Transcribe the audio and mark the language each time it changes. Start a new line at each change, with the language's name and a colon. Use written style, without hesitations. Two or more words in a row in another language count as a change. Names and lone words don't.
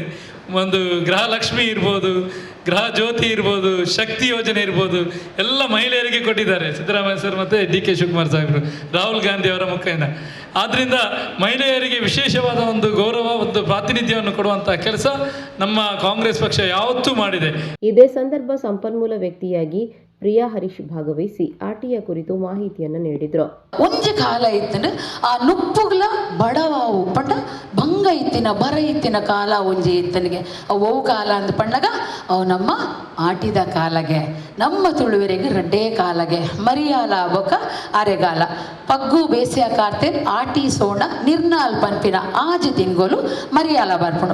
Kannada: ಒಂದು ಗೃಹಲಕ್ಷ್ಮಿ ಇರ್ಬೋದು, ಗೃಹ ಜ್ಯೋತಿ ಇರ್ಬೋದು, ಶಕ್ತಿ ಯೋಜನೆ ಇರ್ಬೋದು, ಎಲ್ಲ ಮಹಿಳೆಯರಿಗೆ ಕೊಟ್ಟಿದ್ದಾರೆ ಸಿದ್ದರಾಮಯ್ಯ ಸರ್ ಮತ್ತು ಡಿ ಕೆ ಶಿವಕುಮಾರ್ ಸಾಹೇಬರು, ರಾಹುಲ್ ಗಾಂಧಿ ಅವರ ಮುಖೇನ. ಆದ್ದರಿಂದ ಮಹಿಳೆಯರಿಗೆ ವಿಶೇಷವಾದ ಒಂದು ಗೌರವ, ಒಂದು ಪ್ರಾತಿನಿಧ್ಯವನ್ನು ಕೊಡುವಂತಹ ಕೆಲಸ ನಮ್ಮ ಕಾಂಗ್ರೆಸ್ ಪಕ್ಷ ಯಾವತ್ತೂ ಮಾಡಿದೆ. ಇದೇ ಸಂದರ್ಭ ಸಂಪನ್ಮೂಲ ವ್ಯಕ್ತಿಯಾಗಿ ಪ್ರಿಯಾ ಹರೀಶ್ ಭಾಗವಹಿಸಿ ಆಟಿಯ ಕುರಿತು ಮಾಹಿತಿಯನ್ನು ನೀಡಿದ್ರು.
Tulu: ಒಂಜಿ ಕಾಲ ಇತ್ತಿನ ಆ ನುಪ್ಪುಗಳ ಬಡವಾವು ಪಂಡ ಭಂಗ ಇತ್ತಿನ ಬರ ಇತ್ತಿನ ಕಾಲ ಒಂಜಿ ಇತ್ತನಿಗೆ ಅವು ಕಾಲ ಅಂದ ಪಂಡಗ ಅವು ನಮ್ಮ ಆಟಿದ ಕಾಲಗೆ, ನಮ್ಮ ತುಳುವರಿಗೆ ರಡ್ಡೇ ಕಾಲಗೆ, ಮರಿಯಾಲ ಬೊಕ ಅರೆಗಾಲ ಪಗ್ಗು ಬೇಸಿಯ ಕಾರ್ತೆ ಆಟಿ ಸೋಣ ನಿರ್ನಾಲ್ ಪನ್ಪಿನ ಆಜಿ ತಿಂಗೋಲು ಮರಿಯಾಲ ಬರ್ಪುಂಡು.